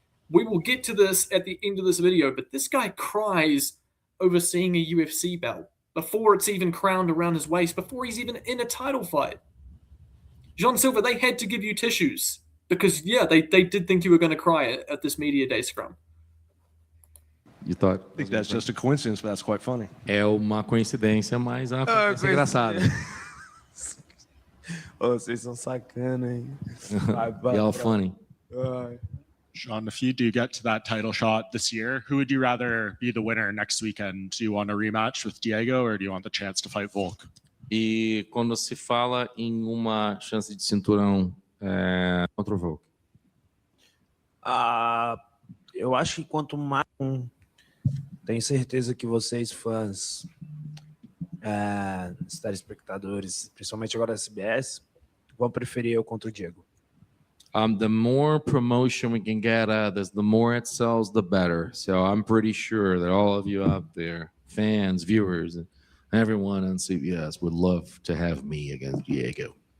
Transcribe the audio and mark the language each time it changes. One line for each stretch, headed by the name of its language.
English: We will get to this at the end of this video, but this guy cries over seeing a UFC belt before it's even crowned around his waist, before he's even in a title fight. John Silva, they had to give you tissues because, yeah, they did think you were going to cry at this media day scrum. You thought? I think that's just a coincidence, but that's quite funny.
Portuguese: É uma coincidência, mas é uma coincidência engraçada. Vocês são sacana, hein?
English: Y'all funny. Sean, if you do get to that title shot this year, who would you rather be the winner next weekend? Do you want a rematch with Diego or do you want the chance to fight Volk?
Portuguese: E quando se fala em uma chance de cinturão contra o Volk? Eu acho que quanto mais... Tenho certeza que vocês, fãs, telespectadores, principalmente agora da CBS, vão preferir eu contra o Diego.
English: The more promotion we can get at this, the more it sells, the better. So I'm pretty sure that all of you out there, fans, viewers, and everyone on CBS would love to have me against Diego.